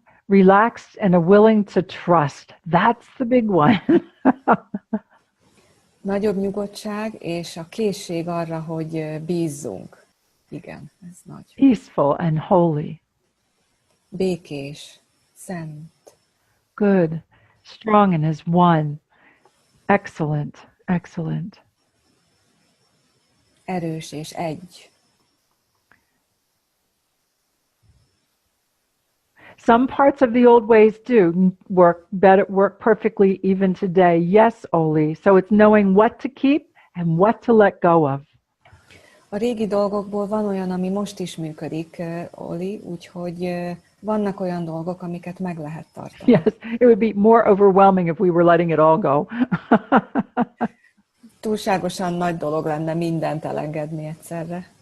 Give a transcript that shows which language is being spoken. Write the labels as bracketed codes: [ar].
[en] Relaxed and a willing to trust. That's the big one. [hu] Nagyobb nyugodtság és a készség arra, hogy bízzunk. Igen, ez nagy. [en] Peaceful and holy. [hu] Békés, szent. [en] Good. Strong and as one. Excellent. Excellent. [hu] Erős és egy. [en] Some parts of the old ways do work perfectly even today. Yes, Oli. So it's knowing what to keep and what to let go of. [hu] A régi dolgokból van olyan, ami most is működik, Oli, úgyhogy vannak olyan dolgok, amiket meg lehet tartani. [en] Yes, it would be more overwhelming if we were letting it all go. [hu] Túlságosan nagy dolog lenne mindent elengedni egyszerre.